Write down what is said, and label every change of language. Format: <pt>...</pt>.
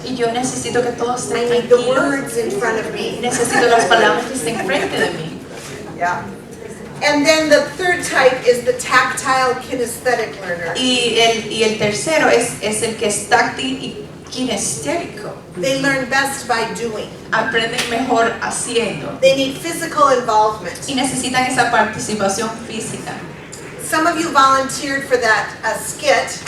<es>Y yo necesito que todo esté</es> <en>I need the</en> <es>tranquilo.</es> <en>words in front of me.</en> <es>Necesito las palabras que estén frente de mí.</es> <en>Yeah. And then the third type is the tactile kinesthetic learner.</en> <es>Y el tercero es el que es táctil y kinestético.</es> <en>They learn best by doing.</en> <es>Aprenden mejor haciendo.</es> <en>They need physical involvement.</en> <es>Y necesitan esa participación física.</es> <en>Some of you volunteered for that skit.</en>